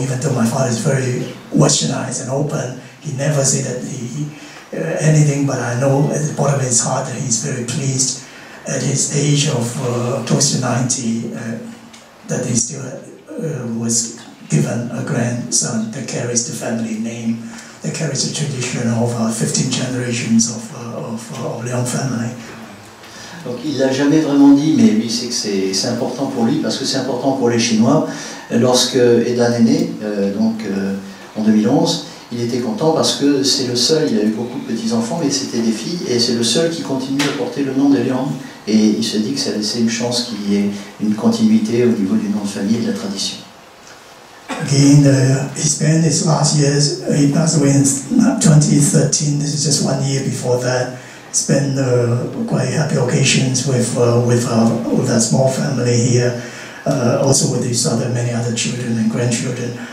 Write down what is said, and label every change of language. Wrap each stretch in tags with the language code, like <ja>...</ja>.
<en>Even though my father is very westernized and open, he never said that anything, but I know at the bottom of his heart that he's very pleased at his age of close to 90, that he still was given a grandson that carries the family name, that carries the tradition of 15 generations of Leong family.</en> <fr>Donc il l'a jamais vraiment dit, mais lui sait que c'est important pour lui, parce que c'est important pour les Chinois. Lorsque Aidan est né, en 2011, il était content parce que c'est le seul, il a eu beaucoup de petits-enfants, mais c'était des filles, et c'est le seul qui continue à porter le nom de Leong. Et il se dit que ça laissait une chance qu'il y ait une continuité au niveau du nom de famille et de la tradition.</fr> <en>Again, he spent his last years, he passed away in 2013, this is just 1 year before that. Spent quite happy occasions with our small family here, also with these many other children and grandchildren.</en>